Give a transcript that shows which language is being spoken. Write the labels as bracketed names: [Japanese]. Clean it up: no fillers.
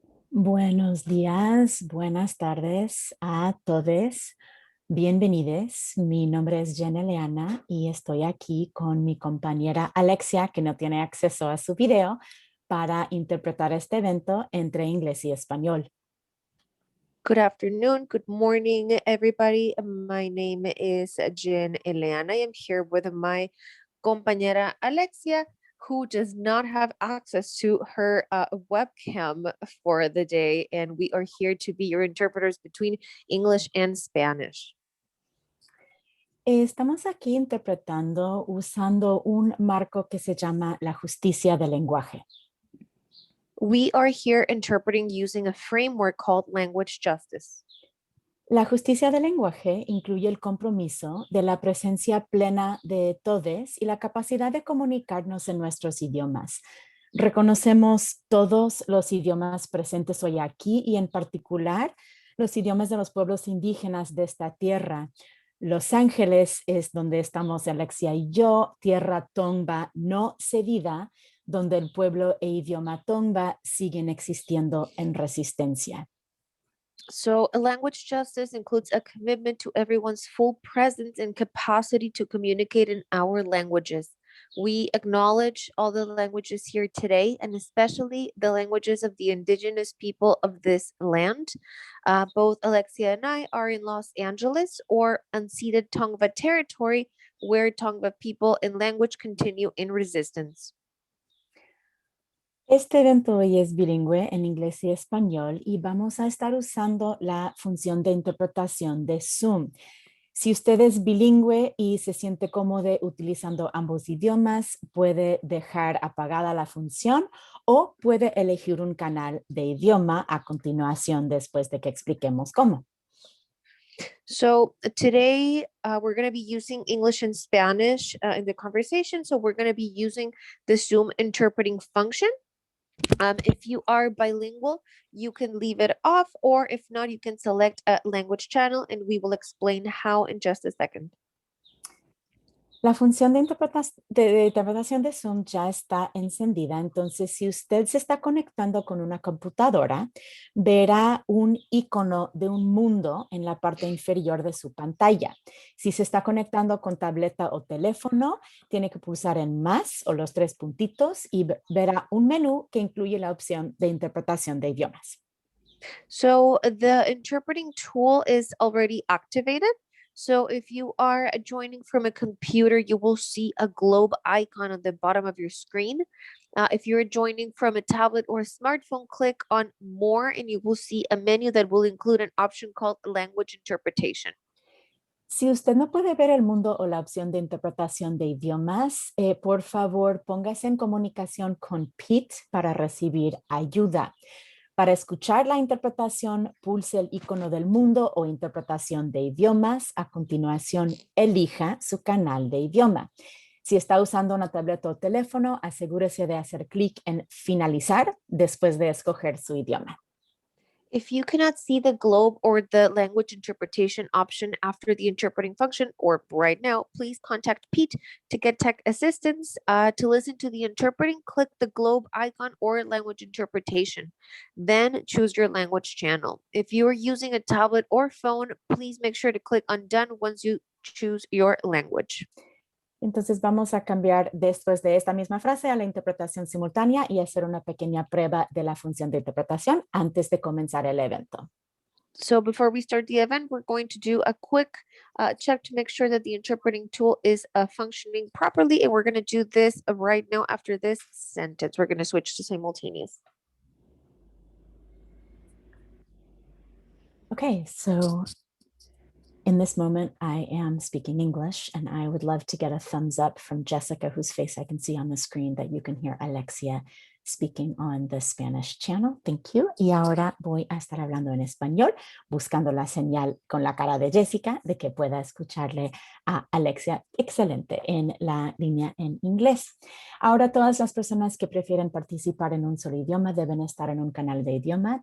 [Spanish] Buenos días, buenas tardes a todos. Bienvenidos. Mi nombre es Jenna Leana y estoy aquí con mi compañera Alexia, que no tiene acceso a su video, para interpretar este evento entre inglés y español. [English] Good afternoon, good morning, everybody. My name is Jen Eleana. I am here with my compañera Alexia, who does not have access to her webcam for the day, and we are here to be your interpreters between English and Spanish. [Spanish] Estamos aquí interpretando usando un marco que se llama la justicia del lenguaje. [English] We are here interpreting using a framework called language justice. [Spanish] La justicia del lenguaje incluye el compromiso de la presencia plena de todos y la capacidad de comunicarnos en nuestros idiomas. Reconocemos todos los idiomas presentes hoy aquí y en particular los idiomas de los pueblos indígenas de esta tierra. Los Ángeles es donde estamos Alexia y yo, tierra Tongva no cedida, donde el pueblo e idioma Tongva siguen existiendo en resistencia. [English] So, a language justice includes a commitment to everyone's full presence and capacity to communicate in our languages. We acknowledge all the languages here today, and especially the languages of the indigenous people of this land. Both Alexia and I are in Los Angeles or unceded Tongva territory, where Tongva people and language continue in resistance. [Spanish] Este evento hoy es bilingüe en inglés y español y vamos a estar usando la función de interpretación de Zoom. Si usted es bilingüe y se siente cómodo utilizando ambos idiomas, puede dejar apagada la función o puede elegir un canal de idioma a continuación después de que expliquemos cómo. [English] So today we're going to be using English and Spanish in the conversation. So we're going to be using the Zoom interpreting function. If you are bilingual, you can leave it off, or if not, you can select a language channel and we will explain how in just a second. [Spanish] La función de interpretación de Zoom ya está encendida, entonces si usted se está conectando con una computadora, verá un icono de un mundo en la parte inferior de su pantalla. Si se está conectando con tableta o teléfono, tiene que pulsar en más o los tres puntitos y verá un menú que incluye la opción de interpretación de idiomas. [English] So the interpreting tool is already activated. So if you are joining from a computer, you will see a globe icon on the bottom of your screen. If you're joining from a tablet or a smartphone, click on more and you will see a menu that will include an option called language interpretation. [Spanish] Si usted no puede ver el mundo o la opción de interpretación de idiomas, por favor, póngase en comunicación con Pete para recibir ayuda. Para escuchar la interpretación, pulse el icono del mundo o interpretación de idiomas. A continuación, elija su canal de idioma. Si está usando una tableta o teléfono, asegúrese de hacer clic en finalizar después de escoger su idioma. [English] If you cannot see the globe or the language interpretation option after the interpreting function or right now, please contact Pete to get tech assistance. To listen to the interpreting, click the globe icon or language interpretation. Then choose your language channel. If you are using a tablet or phone, please make sure to click on done once you choose your language. [Spanish] Entonces vamos a cambiar después de esta misma frase a la interpretación simultánea y hacer una pequeña prueba de la función de interpretación antes de comenzar el evento. [English] So before we start the event, we're going to do a quick check to make sure that the interpreting tool is functioning properly. And we're going to do this right now after this sentence. We're going to switch to simultaneous. Okay, so in this moment, I am speaking English, and I would love to get a thumbs up from Jessica, whose face I can see on the screen, that you can hear Alexia speaking on the Spanish channel. Thank you. [Spanish] Y ahora voy a estar hablando en español, buscando la señal con la cara de Jessica de que pueda escucharle a Alexia excelente en la línea en inglés. Ahora todas las personas que prefieren participar en un solo idioma deben estar en un canal de idioma.